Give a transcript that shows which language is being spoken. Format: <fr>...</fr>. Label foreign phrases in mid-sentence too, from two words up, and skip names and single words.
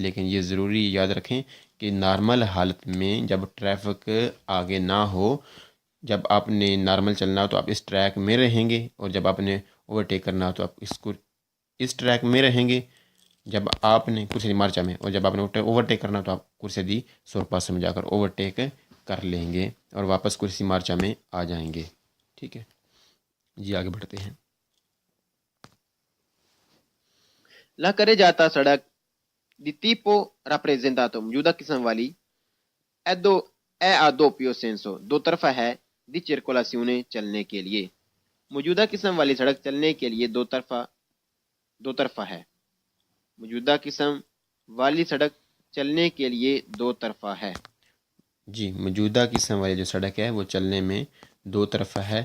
<hi>लेकिन ये ज़रूरी याद रखें कि नॉर्मल हालत में जब ट्रैफिक आगे ना हो, जब आपने नॉर्मल चलना हो तो आप इस ट्रैक में रहेंगे, और जब आपने ओवरटेक करना हो तो आप इस ट्रैक में रहेंगे। जब आपने</hi> <it>corsia di marcia</it> <hi>में, और जब आपने ओवरटेक करना हो तो आप</hi> <it>corsia di sorpasso</it> <hi>में जाकर ओवरटेक कर लेंगे और वापस</hi> <it>corsia marcia</it> <hi>में आ जाएंगे। ठीक है जी, आगे बढ़ते हैं।</hi> <it>La carreggiata सड़क di tipo rappresentato</it> <hi>मौजूदा किस्म वाली</hi> <it>è a doppio senso,</it> <hi>दो तरफा है,</hi> <it>di circolazione</it> <hi>चलने के लिए। मौजूदा किस्म वाली सड़क चलने के लिए दो तरफा है। मौजूदा किस्म वाली सड़क चलने के लिए दो तरफा है। जी, मौजूदा किस्म वाली जो सड़क है वो चलने में दो तरफा है।</hi>